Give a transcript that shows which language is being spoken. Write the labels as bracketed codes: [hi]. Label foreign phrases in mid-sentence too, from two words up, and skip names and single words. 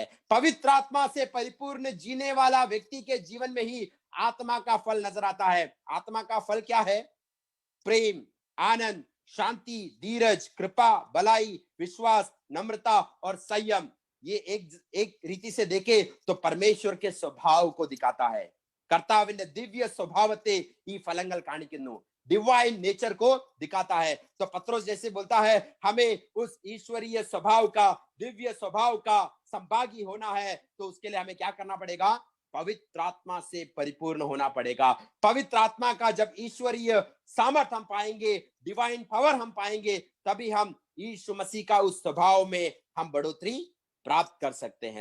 [hi] पवित्र आत्मा से परिपूर्ण जीने वाला व्यक्ति के जीवन में ही आत्मा का फल नजर आता है। आत्मा का फल क्या है? प्रेम, आनंद, शांति, धीरज, कृपा, भलाई, विश्वास, नम्रता और संयम। ये एक रीति से देखे तो परमेश्वर के स्वभाव को दिखाता है। [ml] कर्ताविന്റെ ദിവ്യ സ്വഭാവത്തെ ഈ ഫലങ്ങൾ കാണിക്കുന്നു। [en] divine nature [hi] को दिखाता है। तो पत्रोस जैसे बोलता है, हमें उस ईश्वरीय स्वभाव का, दिव्य स्वभाव का संभागी होना है, तो उसके लिए हमें क्या करना पड़ेगा? पवित्र आत्मा से परिपूर्ण होना पड़ेगा। पवित्र आत्मा का जब ईश्वरीय सामर्थ हम पाएंगे, [en] divine power [hi] हम पाएंगे, तभी हम यीशु मसीह का उस स्वभाव में हम बढ़ोतरी प्राप्त कर सकते हैं।